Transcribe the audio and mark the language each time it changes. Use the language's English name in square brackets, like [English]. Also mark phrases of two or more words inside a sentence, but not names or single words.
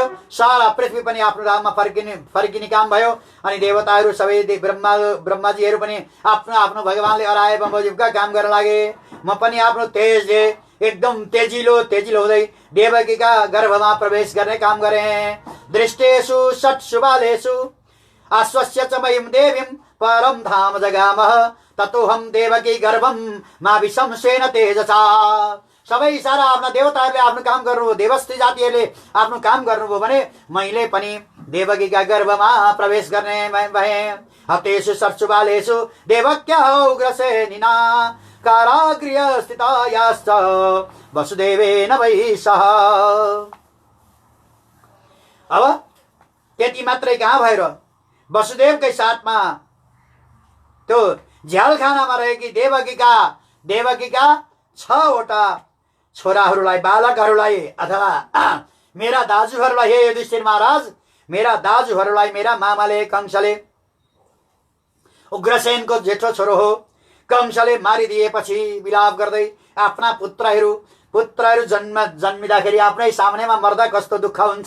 [Nepali] सारा पृथ्वी पनि आफ्नो धाममा फर्किने काम भयो। अनि देवताहरू सबै ब्रह्माजीहरू पनि आफ्नो आफ्नो भगवानले हराए बमोजिमका काम गर्न लागे। म पनि आफ्नो तेजले एकदम तेजिलो हुँदै देवकीका गर्भमा प्रवेश गर्ने काम गरेँ। [Sanskrit] दृष्टेषु षट् शुभालेषु आश्वस्य च मयीं देवीं परम धाम जगामः ततोहम देवकी गर्भम मा विशंसेन तेजसा। [Nepali] सबै सारा आफ्ना देवताहरूले आफ्नो काम गर्नुभयो, देवस्त्री जातिहरूले आफ्नो काम गर्नुभयो भने मैले पनि देवकीका गर्भमा प्रवेश गर्ने भएँ। [Sanskrit] हतेषु षट्शुबालेषु देवक्या उग्रसेनिना कारागृह स्थितायाश्च वसुदेवेन वै सह। [Nepali] अब त्यति मात्रै कहाँ भएर वसुदेवकै साथमा त्यो झ्यालखानामा रहेकी देवकीका 6वटा छोराहरूलाई, बालकहरूलाई अथवा मेरा दाजुहरूलाई, हे युधिष्ठिर महाराज, मेरा दाजुहरूलाई मेरा मामाले कंसले, उग्रसेनको जेठो छोरो हो, कंसले मारिदिएपछि विलाप गर्दै आफ्ना पुत्रहरू जन्मिँदाखेरि आफ्नै सामनेमा मर्दा कस्तो दुःख हुन्छ।